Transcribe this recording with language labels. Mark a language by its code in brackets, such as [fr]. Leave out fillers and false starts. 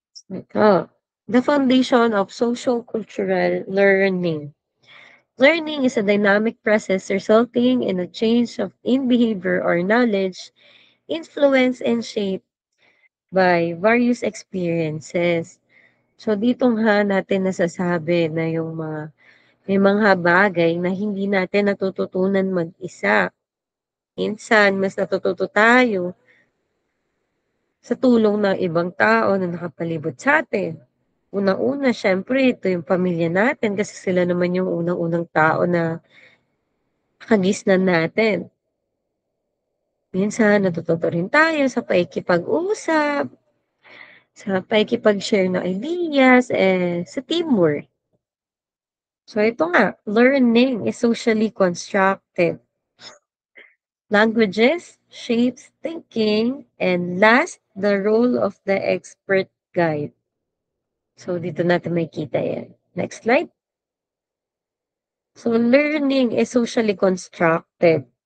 [en] Ito, the foundation of social cultural learning. Learning is a dynamic process resulting in a change in behavior or knowledge, influenced and shaped by various experiences. [tl] So dito nga natin nasasabi na yung may mga bagay na hindi natin natututunan mag-isa. Minsan mas natututo tayo sa tulong ng ibang tao na nakapalibot sa'tin. Unang-una siyempre ito yung pamilya natin kasi sila naman yung unang-unang tao na kagisnan natin. Minsan natututo rin tayo sa pakikipag-usap, sa pakikipag-share ng ideas, sa teamwork. [en] So [tl] ito nga, [en] learning is socially constructed. Languages shapes thinking, and last, the role of the expert guide. So [tl] dito natin makikita yan. [en] Next slide. So learning is socially constructed.